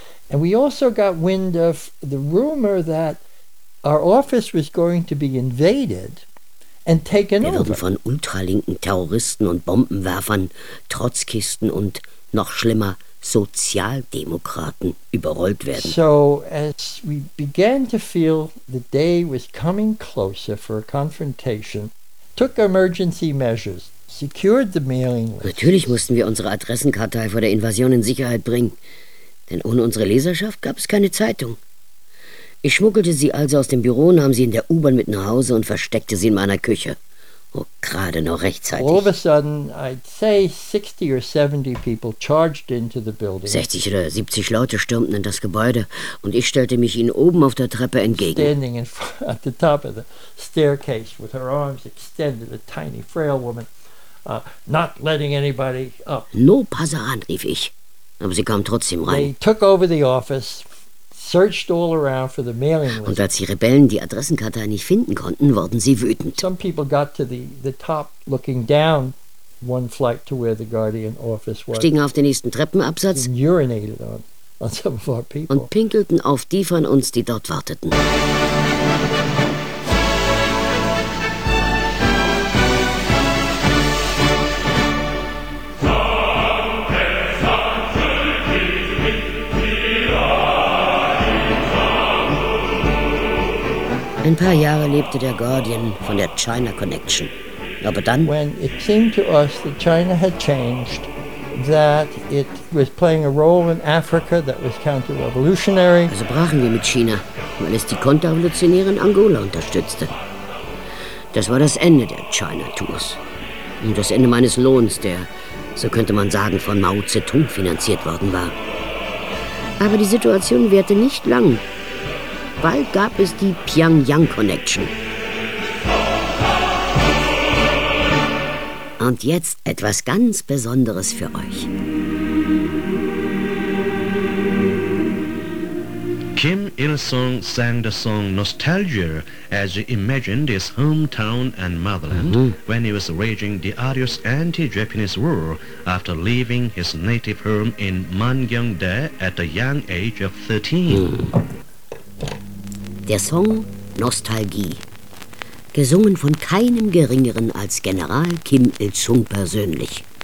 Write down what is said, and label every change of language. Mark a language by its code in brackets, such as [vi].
[en] And we also got wind of the rumor that our office was going to be invaded and taken over. [de] Wir wurden von ultralinken Terroristen und Bombenwerfern, Trotzkisten und noch schlimmer Sozialdemokraten überrollt werden. So as we began to feel the day was coming closer for a confrontation, took emergency measures, secured the mailing list. Natürlich mussten wir unsere Adressenkartei vor der Invasion in Sicherheit bringen, denn ohne unsere Leserschaft gab es keine Zeitung. Ich schmuggelte sie also aus dem Büro, nahm sie in der U-Bahn mit nach Hause und versteckte sie in meiner Küche. Oh, gerade noch rechtzeitig. [en] All of a sudden, I'd say 60 or 70 people charged into the building. [de] 60 oder 70 Leute stürmten in das Gebäude und ich stellte mich ihnen oben auf der Treppe entgegen. [en] Standing in front, at the top of the staircase with her arms extended, a tiny frail woman, not letting anybody up. [es] No pasaran, [de] rief ich, aber sie kam trotzdem rein. [en] They took over the office. Searched all around for the mailing list. [de] Und als die Rebellen die Adressenkartei nicht finden konnten, wurden sie wütend. [en] Some people got to the top, looking down one flight to where the Guardian office was. [de] Stiegen auf den nächsten Treppenabsatz [en] and urinated on some of our people. [de] Und pinkelten auf die von uns, die dort warteten. Ein paar Jahre lebte der Guardian von der China Connection. Aber dann, [en] when it seemed to us that China had changed, that it was playing a role in Africa that was counter-revolutionary. [de] Also brachen wir mit China, weil es die Konterrevolutionäre in Angola unterstützte. Das war das Ende der China Tours und das Ende meines Lohns, der, so könnte man sagen, von Mao Zedong finanziert worden war. Aber die Situation währte nicht lang. Bald gab es die Pyongyang Connection. Und jetzt etwas ganz Besonderes für euch. [en] Kim Il-sung sang the song Nostalgia as he imagined his hometown and motherland when he was waging the arduous anti-Japanese war after leaving his native home in Mangyongdae at the young age of 13. [de] Der Song Nostalgie, gesungen von keinem Geringeren als General Kim Il-sung persönlich.